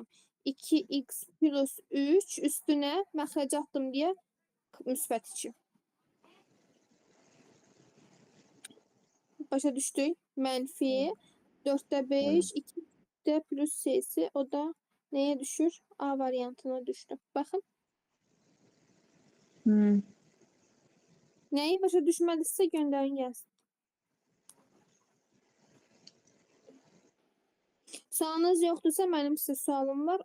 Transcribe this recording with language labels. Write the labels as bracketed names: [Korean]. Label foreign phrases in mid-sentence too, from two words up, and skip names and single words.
[Azerbaijani] 2x plus 3 üstünə məxrəcə atdım deyə müsbət 2. Başa düşdük. Mənfi 4'də 5, 2'də plus s'si o da neye düşür? [Turkish] A variantına düştü. Bakın. Neyi başa düşmediyse gönderin gelsin. Sualınız yoktursa benim size sualım var.